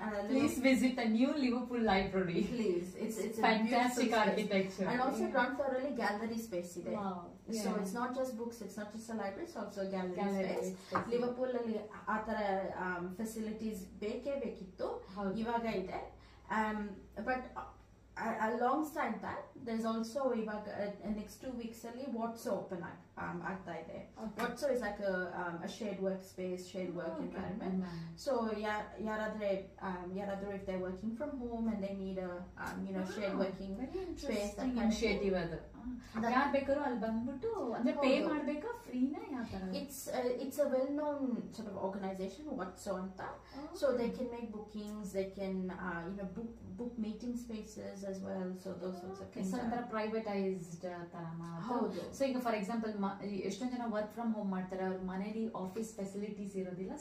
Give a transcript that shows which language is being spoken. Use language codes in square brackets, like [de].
[en] please visit the new Liverpool library. Please, it's fantastic architecture. And also ground floor [kn] ಅಲ್ಲಿ [en] gallery space ಇದೆ. So it's not just books, it's not just a library, it's also a gallery space. [kn] Liverpool ಅಲ್ಲಿ ಆ ತರ facilities ಬೇಕಿತ್ತು, ಇವಾಗ ಇದೆ. [en] But alongside that there's also next 2 weeks ಅಲ್ಲಿ Watso open [kn] ಆಗ್ತಾ ಇದೆ. [en] Watso is like a shared workspace, shared work environment. So [kn] ಯಾರಾದ್ರೂ [en] if they're working from home and they need a shared working space, that [kn] initiative ಅದು ಯಾರು ಬೇಕಾದ್ರೂ ಅಲ್ಲಿ ಬಂದ್ಬಿಟ್ಟು ಅಂದ್ರೆ ಪೇ ಮಾಡ್ಬೇಕಾ ಫ್ರೀನಾ ಯಾವ ತರ? [en] It's a well known sort of organization, Watso [kn] ಅಂತ. [en] So they can make bookings, they can book meeting spaces as well. So those sorts of things. [kn] So ಒಂಥರ privatized ತರ. So ಈಗ [en] for example [kn] ಎಷ್ಟೊಂದು ಜನ work from home ಮಾಡ್ತಾರೆ, ಅವ್ರ ಮನೇಲಿ office facilities ಇರೋದಿಲ್ಲ.